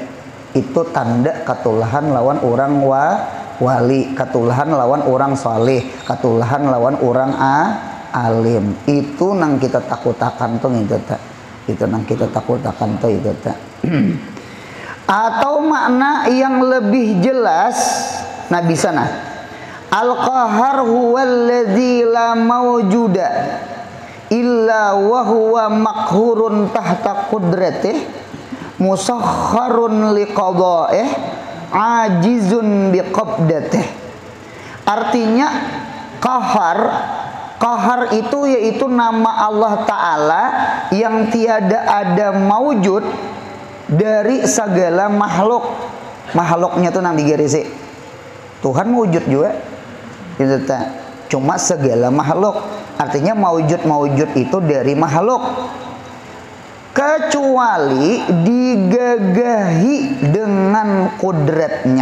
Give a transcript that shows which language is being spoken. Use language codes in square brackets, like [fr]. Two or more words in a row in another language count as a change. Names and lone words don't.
[bjn] Itu tanda katulahan lawan orang wali, katulahan lawan orang saleh, katulahan lawan orang alim. Itu nang kita takutakan tuh itu tak. Itu nang kita takutakan tuh itu tak. Atau makna yang lebih jelas, nah bisa nah. [ar] القهار هو الذي لا موجود إلا وهو مقهور تحت قدرته مسخر لقضائه عاجز بقبضته. [bjn] Artinya qahar itu yaitu nama [ar] الله تعالى [bjn] yang tiada ada maujud dari segala makhluk. Makhluknya tuh nang digarisi Tuhan wujud juga itu tak. Cuma segala makhluk, artinya maujud itu dari makhluk, kecuali digagahi dengan kudratnya.